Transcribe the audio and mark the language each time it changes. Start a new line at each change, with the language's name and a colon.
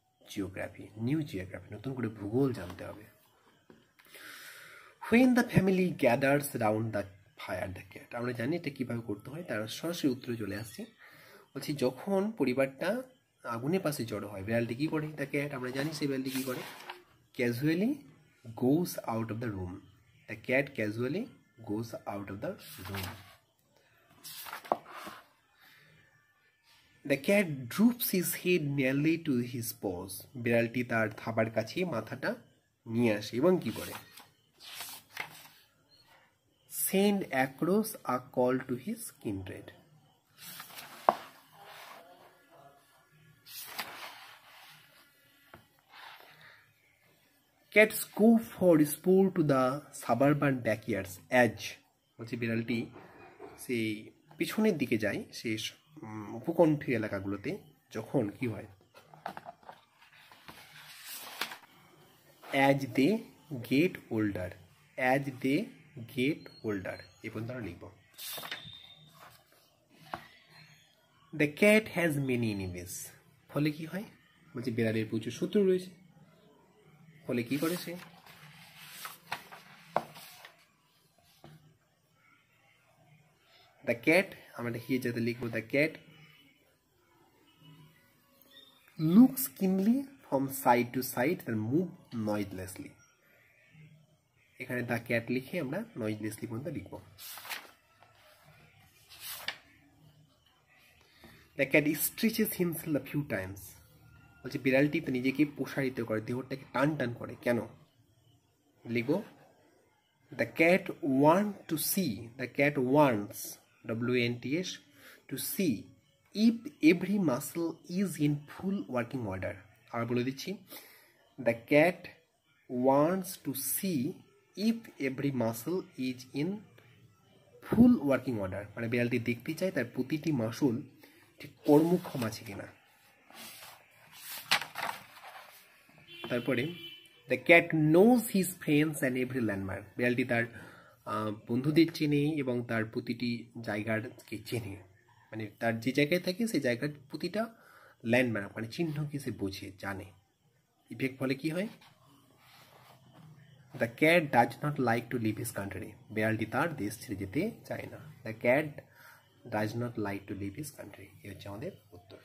English: geography, new geography,
Bangla: নতুন করে ভূগোল জানতে হবে।
English: When the family gathers round the fire the cat.
Bangla: আমরা জানি এটা কীভাবে করতে হয়, তার সরাসরি উত্তরে চলে আসছে। বলছি যখন পরিবারটা আগুনের পাশে জড়ো হয়, বিড়ালটি কী করে?
English: the cat,
Bangla: আমরা জানি সেই বিড়ালটি কী করে?
English: Casually goes out of the room. The cat casually goes out of the room. The cat droops his head nearly to his paws.
Bangla: বিড়ালটি তার থাবার কাছে মাথাটা নিয়ে আসে এবং কি করে?
English: Send across a call to his kindred. Cats go for sport to the suburban backyards as,
Bangla: বলছে বিড়ালটি সেই পিছনের দিকে যায়, সেই উপকণ্ঠী এলাকাগুলোতে, যখন কি হয়?
English: as they get older, as they get older,
Bangla: এই পর্যন্ত আমরা লিখব।
English: The cat has many enemies.
Bangla: ফলে কি হয়? বলছে বিড়ালের প্রচুর শত্রু রয়েছে, ফলে কি করে সে?
English: the cat,
Bangla: আমরা হিয়ে যাতে লিখবো
English: The cat looks keenly from side to side and move noiselessly.
Bangla: এখানে দ্য ক্যাট লিখে আমরা নয়েজলেসলি পর্যন্ত লিখব।
English: The cat stretches himself a few times.
Bangla: বলছে বিড়ালটি তো নিজেকে প্রসারিত করে, দেহটাকে টান টান করে, কেন? লিখব
English: The cat want to see, the cat wants WANTS to see if every muscle is in full working order.
Bangla: আবার বলে দিচ্ছি,
English: the cat wants to see if every muscle is in full working order.
Bangla: মানে বিড়ালটি দেখতে চায় তার প্রতিটি muscle ঠিক কর্মক্ষম আছে কিনা। তারপরে
English: the cat knows his friends and every landmark.
Bangla: বিড়ালটি তার বন্ধুদের চেনে এবং তার প্রতিটি জায়গাকে চেনে, মানে তার যে জায়গায় থাকে সেই জায়গার প্রতিটা ল্যান্ডমার্ক মানে চিহ্নকে সে বোঝে, জানে। ইফেক্ট ফলে কি হয়?
English: The cat does not like to leave his country.
Bangla: বিড়ালটি তার দেশ ছেড়ে যেতে চায় না।
English: The cat does not like to leave his country.
Bangla: এই হচ্ছে আমাদের উত্তর।